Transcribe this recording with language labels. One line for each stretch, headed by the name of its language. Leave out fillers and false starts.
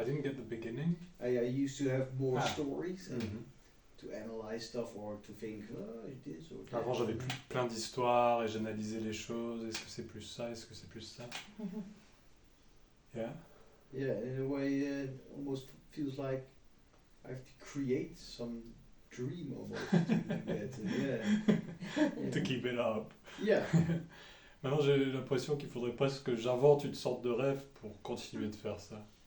English: I didn't get the beginning. I used to have more stories and Mhm. to analyze stuff or to think, oh, this or that.
French: Avant, j'avais plein d'histoires et j'analysais les choses. Est-ce que c'est plus ça? Est-ce que c'est plus ça? Yeah.
English: Yeah, in a way, it almost feels like I have to create some dream almost to get, yeah. To keep it up. Yeah.
French: Maintenant, j'ai l'impression qu'il faudrait presque que j'invente une sorte de rêve pour continuer de faire ça.